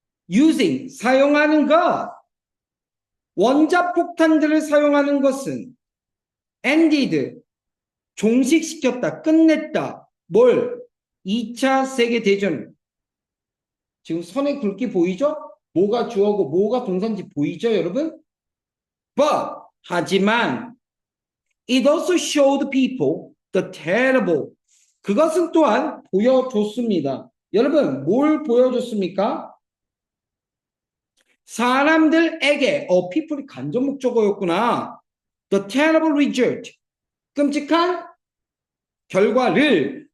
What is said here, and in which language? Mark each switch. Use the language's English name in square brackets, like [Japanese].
[Korean] Using, 사용하는 것. 원자폭탄들을 사용하는 것은 ended, 종식시켰다, 끝냈다. 뭘? 2차 세계대전. 지금 선의 굵기 보이죠? 뭐가 주어고 뭐가 동사인지 보이죠, 여러분? [English] But, 하지만 it also showed people the terrible. [Korean] 그것은 또한 보여줬습니다. 여러분, 뭘 보여줬습니까? 사람들에게, people이 간접 목적어였구나. [English] The terrible result. [Korean] 끔찍한 결과를.